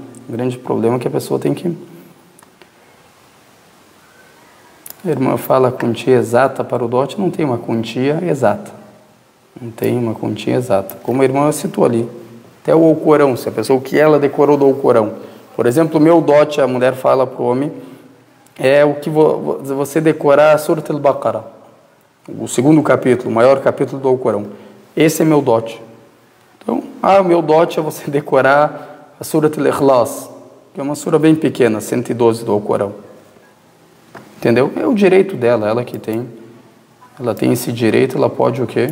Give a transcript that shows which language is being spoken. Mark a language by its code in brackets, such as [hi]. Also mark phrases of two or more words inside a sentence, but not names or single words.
[pt] Um grande problema que a pessoa tem que... A irmã fala a quantia exata para o dote, não tem uma quantia exata. Não tem uma quantia exata. Como a irmã citou ali. Até o Alcorão, se a pessoa, o que ela decorou do Alcorão. Por exemplo, o meu dote, a mulher fala para o homem, é o que você decorar a Surat al-Baqarah. O segundo capítulo, o maior capítulo do Alcorão. Esse é meu dote. Então, o meu dote é você decorar a Surat al-Ikhlas, que é uma sura bem pequena, 112 do Alcorão. Entendeu? É o direito dela, ela que tem. Ela tem esse direito, ela pode o quê?